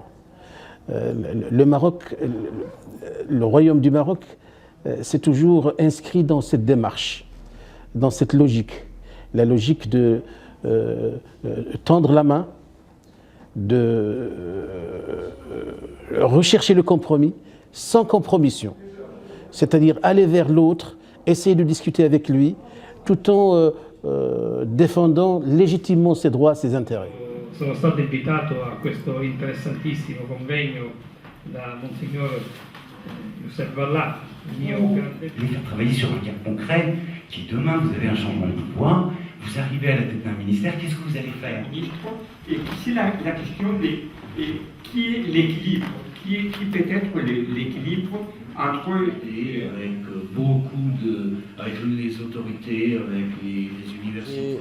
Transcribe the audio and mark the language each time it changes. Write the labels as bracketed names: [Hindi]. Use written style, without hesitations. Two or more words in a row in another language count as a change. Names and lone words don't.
[French] Le Maroc, le royaume du Maroc, s'est toujours inscrit dans cette démarche, dans cette logique, la logique de tendre la main, de rechercher le compromis sans compromission, c'est-à-dire aller vers l'autre, essayer de discuter avec lui, tout en défendant légitimement ses droits, ses intérêts. [Italian] Sono stato invitato a questo interessantissimo convegno da Monsignor Youssef Valla, il mio grande... [French] Vous allez faire travailler sur un cas concret, qui demain vous avez un changement de pouvoir, vous arrivez à la tête d'un ministère, qu'est-ce que vous allez faire? Et c'est la question de qui est l'équilibre, qui peut être l'équilibre entre avec les autorités, avec les universités.